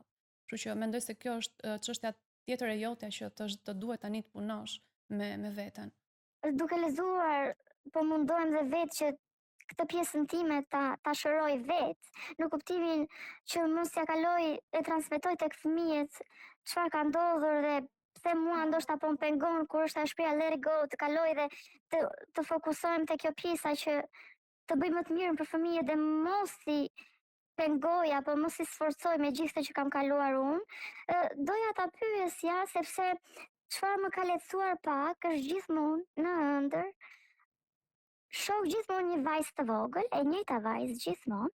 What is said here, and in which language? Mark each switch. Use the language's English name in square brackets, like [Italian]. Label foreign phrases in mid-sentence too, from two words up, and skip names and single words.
[Albanian] Kështu që mendoj se kjo është çështja tjetër e jotja që të duhet tani të punosh me veten. Duke lexuar, po mundohem dhe vetë që këtë pjesën time ta shëroj vetë, në kuptimin që mos ja kaloj e transmetoj tek fëmijët çfarë ka ndodhur dhe pse mua ndoshta po më pengon kur është ta shpreha [English] let it go, [Albanian] të kaloj dhe të fokusohem te kjo pjesa që të bëj më të mirën për fëmijët dhe mos i pengoj apo mos i sforcoj me gjithë që kam kaluar unë. Doja ta pyesja sepse çfarë më ka lehtësuar pak është gjithmonë në ëndër shoh gjithmonë një vajzë të vogël, e njëjta vajzë gjithmonë.